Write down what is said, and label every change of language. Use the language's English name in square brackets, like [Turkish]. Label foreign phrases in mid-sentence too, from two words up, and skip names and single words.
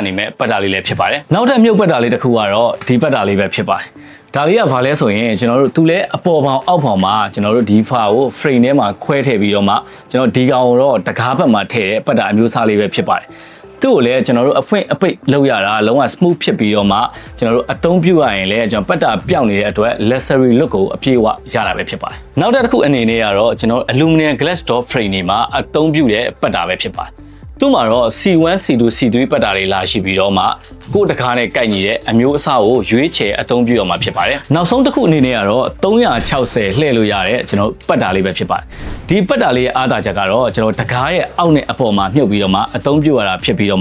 [Burmese] နိုင်မဲ့ပတ်တာလေးလည်းဖြစ်ပါတယ်နောက်ထပ်မြုပ်ပတ်တာလေးတစ်ခုကတော့ဒီပတ်တာလေးပဲဖြစ်ပါတယ်ဒါလေးကဘာလဲဆိုရင်ကျွန်တော်တို့သူလဲအပေါ်ပေါင်အောက်ပေါင်မှာကျွန်တော်တို့ဒီဖာကို frame ထဲမှာခွဲထည့်ပြီးတော့မှကျွန်တော်ဒီကောင်ကိုတော့တကားဘက်မှာထည့်တဲ့ပတ်တာအမျိုးအစားလေးပဲဖြစ်ပါတယ်သူ့ကိုလည်းကျွန်တော်တို့အဖွင့်အပိတ်လုပ် ရတာလုံးဝ smooth ဖြစ်ပြီးတော့မှကျွန်တော်တို့အသုံးပြုရရင်လည်းကျွန်တော်ပတ်တာပြောင်းနေတဲ့အတွက် [English] luxury look [Burmese] ကိုအပြည့်အဝရတာပဲဖြစ်ပါတယ်နောက်တစ်ခုအနေနဲ့ကတော့ကျွန်တော် [English] aluminum glass door frame [Burmese] တွေမှာအသုံးပြုတဲ့ပတ်တာပဲ ဖြစ်ပါတယ်သူ့မှာတော့ C1 C2 C3 ပတ်တာတွေလာရှိပြီးတော့မှကိုယ်တကားနဲ့ကိုက်ညီတဲ့အမျိုးအစားကိုရွေးချယ်အသုံးပြုရမှာဖြစ်ပါတယ်နောက်ဆုံးတစ်ခုအနေနဲ့ကတော့360လှည့်လို့ရတဲ့ ကျွန်တော်ပတ်တာလေးပဲဖြစ်ပါတယ်ဒီပတ်တာလေးရဲ့အားသာချက်ကတော့ကျွန်တော်တကားရဲ့အောက်နဲ့အပေါ်မှာမြုပ်ပြီးတော့မှအသုံးပြုရတာဖြစ်ပြီးတော့